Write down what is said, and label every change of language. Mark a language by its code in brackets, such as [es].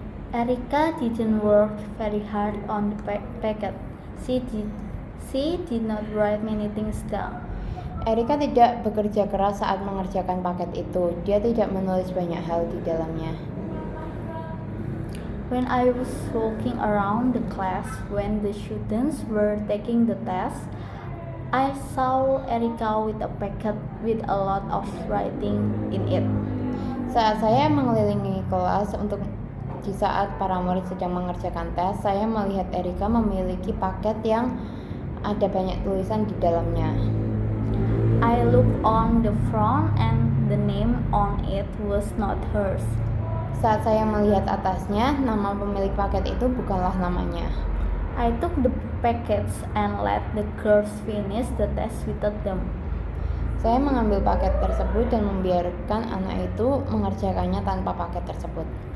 [en] Erica didn't work very hard on the packet. She did not write many things down. [id] Erica tidak bekerja keras saat mengerjakan paket itu. Dia tidak menulis banyak hal di dalamnya. [en] When I was walking around the class when the students were taking the test, I saw Erica with a packet with a lot of writing in it. [id] Saat saya mengelilingi kelas di saat para murid sedang mengerjakan tes, saya melihat Erica memiliki paket yang ada banyak tulisan di dalamnya. [en] I looked on the front and the name on it was not hers. [id] Saat saya melihat atasnya, nama pemilik paket itu bukanlah namanya. [en] I took the packets and let the girls finish the test without them. [id] Saya mengambil paket tersebut dan membiarkan anak itu mengerjakannya tanpa paket tersebut.